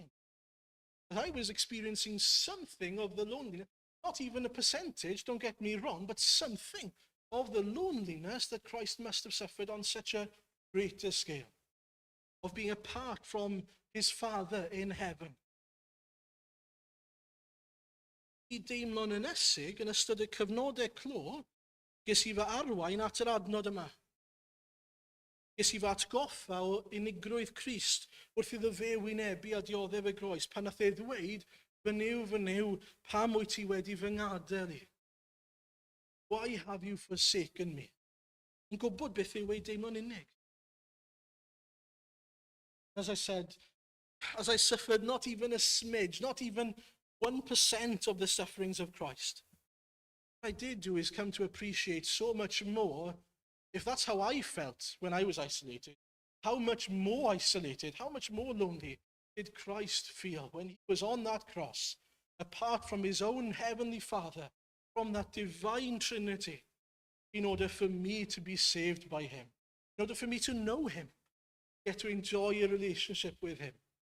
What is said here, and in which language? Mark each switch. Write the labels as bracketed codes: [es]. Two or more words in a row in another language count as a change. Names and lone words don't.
[en] That I was experiencing something of the loneliness, not even a percentage, don't get me wrong, but something of the loneliness that Christ must have suffered on such a greater scale. Of being apart from his Father in heaven. [cy] I deimlo'n ynysig yn ystod y cyfnodau clo, ges I fy arwain at yr adnod yma. Ges I fy atgoffa o unigrwydd Crist wrth iddo fe wynebu a dioddef y groes pan nath e ddweud, fy nyw, pam wyt ti wedi fy ngadael i? [en] Why have you forsaken me? [cy] Yn gwybod beth yw ei deimlo'n unig. [en] As I said, as I suffered not even a smidge, not even 1% of the sufferings of Christ, what I did do is come to appreciate so much more. If that's how I felt when I was isolated, how much more isolated, how much more lonely did Christ feel when he was on that cross, apart from his own heavenly Father, from that divine Trinity, in order for me to be saved by him, in order for me to know him, get to enjoy a relationship with him.